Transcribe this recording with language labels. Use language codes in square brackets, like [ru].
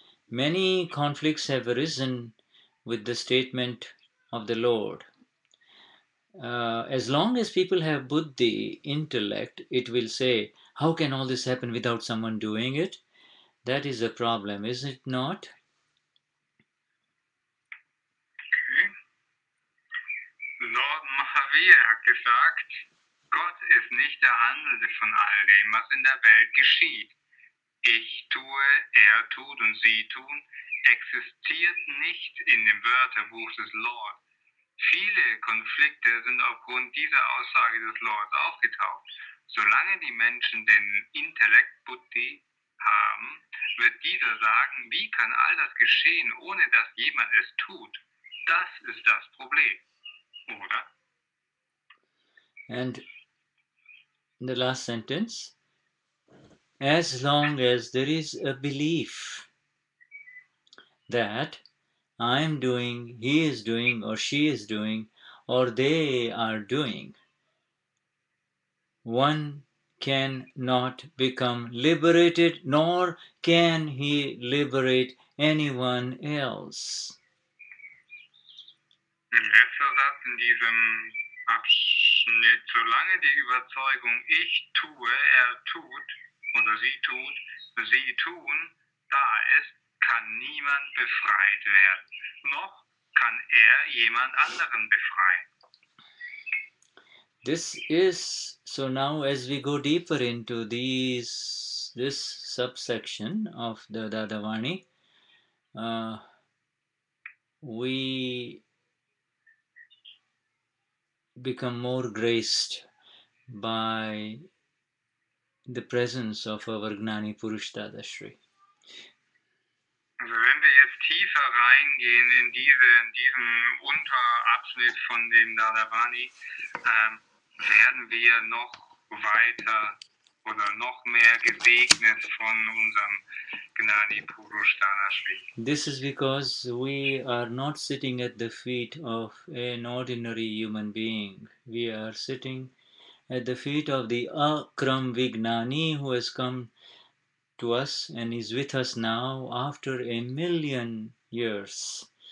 [en] Many conflicts have arisen with the statement of the Lord. As long as people have buddhi, intellect, it will say, how can all this happen without someone doing it? That is a problem, is it not? Okay. [de] Lord Mahavir hat gesagt, Gott ist nicht der Handelnde von all dem, was in der Welt geschieht. Ich tue, er tut und sie tun, existiert nicht in dem Wörterbuch des Lord. Viele Konflikte sind aufgrund dieser Aussage des Lords aufgetaucht. Solange die Menschen den Intellekt Buddhi haben, wird dieser sagen, wie kann all das geschehen, ohne dass jemand es tut? Das ist das Problem, oder? [en] And the last sentence, as long as there is a belief that I am doing, he is doing, or she is doing, or they are doing, one cannot become liberated, nor can he liberate anyone else. [de] Letzter Satz in diesem Abschnitt, solange die Überzeugung ich tue, er tut, oder sie tut, sie tun, da ist, kann niemand befreit werden. Noch kann er jemand anderen befreien. [en] This is, so now as we go deeper into this subsection of the Dadavani, we become more graced by the presence of our Gnani Purush Dadashri. [de] Also wenn wir jetzt tiefer reingehen in diesen Unterabschnitt von dem Dadavani, werden wir noch weiter oder noch mehr gesegnet von unserem Gnani Purush Dadashri. [en] This is because we are not sitting at the feet of an ordinary human being. We are sitting at the feet of the Akram Vignani who has come to us and is with us now after 1,000,000 years.